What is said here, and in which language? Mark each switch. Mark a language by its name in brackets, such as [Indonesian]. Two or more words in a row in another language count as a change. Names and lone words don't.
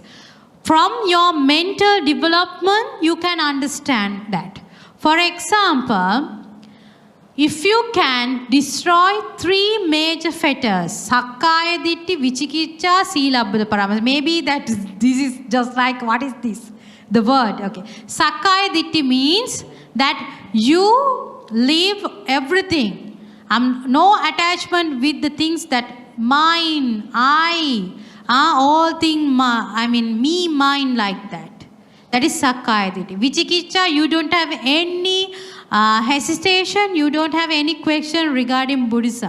[English] From your mental development, you can understand that. For example, if you can destroy 3 major fetters, [Pali] Sakkaya Ditti, Vichikicha, Sila, Paramahansa. [English] Maybe this is just like, what is this? The word, okay. [Pali] Sakkaya Ditti [English] means that you leave everything. No attachment with the things that mine, I, all things, me, mine, like that. That is [Pali] Sakkaya Ditti. [English] Vichikicha, you don't have any hesitation, you don't have any question regarding Buddhism.